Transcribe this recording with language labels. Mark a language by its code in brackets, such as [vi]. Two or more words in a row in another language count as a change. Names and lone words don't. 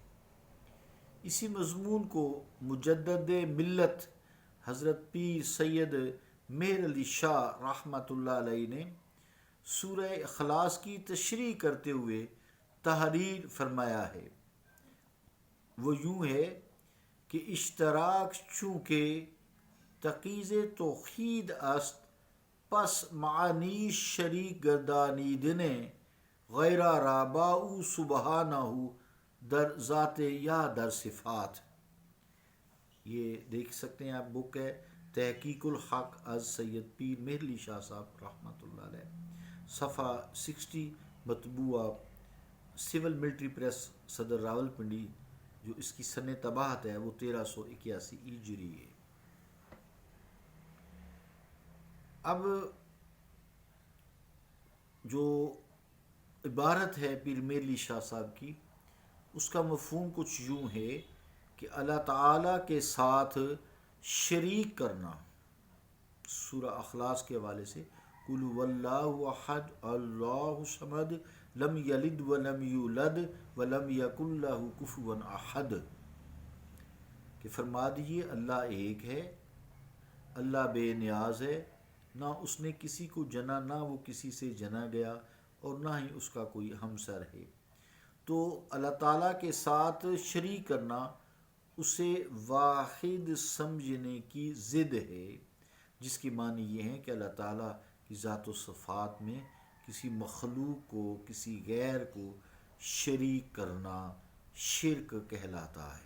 [ur] اسی مضمون کو مجدد ملت حضرت پیر سید مہر علی شاہ رحمۃ اللہ علیہ نے سورہ اخلاص کی تشریح کرتے ہوئے تحریر فرمایا ہے۔ [fa] وہ یوں ہے کہ اشتراک چونکہ تقیز توحید است، پس معانی شریک گردانیدن غیرہ را با او سبحانہ در ذات یا در صفات۔ [ur] یہ دیکھ سکتے ہیں آپ، بک ہے تحقیق الحق از سید پیر مہر علی شاہ صاحب رحمۃ اللہ علیہ، صفحہ 60، مطبوعہ سول ملٹری پریس صدر راول پنڈی۔ جو اس کی سن طباعت ہے وہ 1381 ہجری ہے۔ اب جو عبارت ہے پیر مہر علی شاہ صاحب کی، اس کا مفہوم کچھ یوں ہے کہ اللہ تعالیٰ کے ساتھ شریک کرنا۔ سورہ اخلاص کے حوالے سے [ar] قل هو اللہ احد اللہ الصمد لم یلد ولم یولد ولم یکن لہ کفوا احد، [ur] کہ فرما دیجیے اللہ ایک ہے، اللہ بے نیاز ہے، نہ اس نے کسی کو جنا، نہ وہ کسی سے جنا گیا، اور نہ ہی اس کا کوئی ہمسر ہے۔ تو اللہ تعالیٰ کے ساتھ شریک کرنا اسے واحد سمجھنے کی ضد ہے، جس کی معنی یہ ہے کہ اللہ تعالیٰ کی ذات و صفات میں کسی مخلوق کو، کسی غیر کو شریک کرنا شرک کہلاتا ہے۔